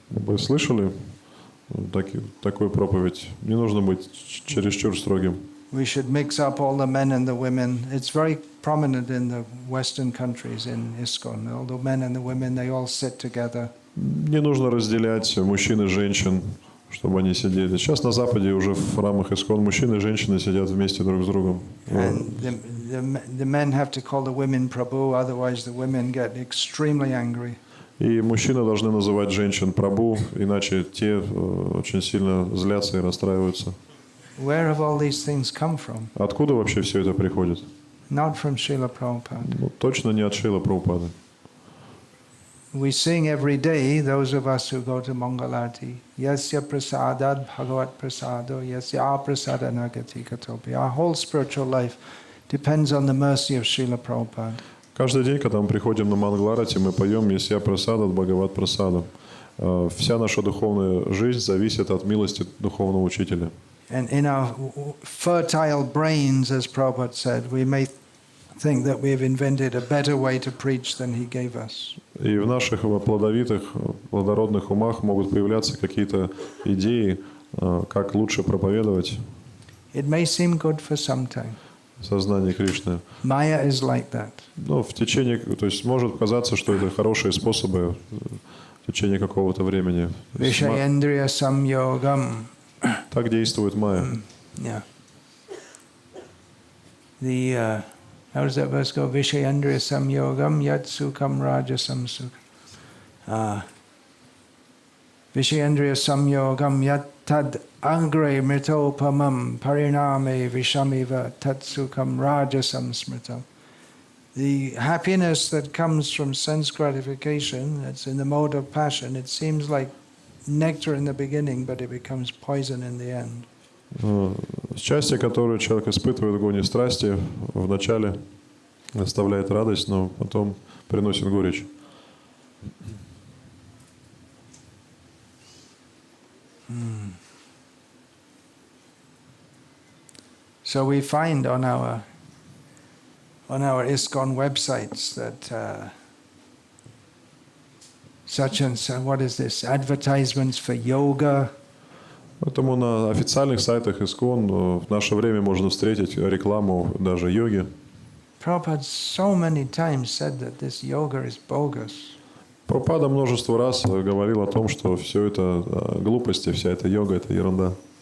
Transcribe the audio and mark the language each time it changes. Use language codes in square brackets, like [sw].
[ru] Вы слышали такую проповедь? Не нужно быть чересчур строгим. [en] We should mix up all the men and the women. It's very prominent in the Western countries in ISKCON. All the men and the women, they all sit together. [ru] Не нужно разделять мужчин и женщин, чтобы они сидели. Сейчас на Западе уже в храмах ISKCON мужчины и женщины сидят вместе друг с другом. [en] And the men have to call the women Prabhu, otherwise the women get extremely angry. [ru] И мужчины должны называть женщин прабу, иначе те очень сильно злятся и расстраиваются. [en] Where have all these things come from? [ru] Откуда вообще все это приходит? [en] Not from Srila Prabhupada. [ru] Ну, точно не от Шрила Прабхупады. [en] We sing every day, those of us who go to Mangalarti, [sa] Yasya prasadad bhagavat prasado, Yasya aprasada nagati katopi. [en] Our whole spiritual life depends on the mercy of Srila Prabhupada. [ru] Каждый день, когда мы приходим на Мангаларати, мы поем [sa] «Ясья прасада, Бхагават прасада». [ru] Вся наша духовная жизнь зависит от милости духовного учителя. [en] And in our fertile brains, as Prabhupada said, we may think that we have invented a better way to preach than he gave us. [ru] И в наших плодовитых, плодородных умах могут появляться какие-то идеи, как лучше проповедовать [en] It may seem good for some time. [ru] сознание Кришны. [en] Maya is like that. [ru] Но в течение, то есть может показаться, что это хорошие способы в течение какого-то времени. [sa] Vishayendriya samyogam. [ru] Так действует майя. [en] Yeah. How does that verse go? [sa] Vishayendriya samyogam yat sukham rajasam sukham. Vishayendriya samyogam yat tad agre mritopamam pariname vishamiva tat sukham rajasam smritam. [en] The happiness that comes from sense gratification, that's in the mode of passion, it seems like nectar in the beginning, but it becomes poison in the end. [ru] Счастье, которое человек испытывает в гоне страсти, вначале доставляет радость, но потом приносит горечь. [en] So we find on our ISKCON websites that such and so, what is this? Advertisements for yoga. [ru] Поэтому на официальных сайтах ISKCON в наше время можно встретить рекламу даже йоги. [en] Prabhupada so many times said that this yoga is bogus. [ru] Прабхупада множество раз говорил о том, что все это глупости, вся эта йога – это ерунда.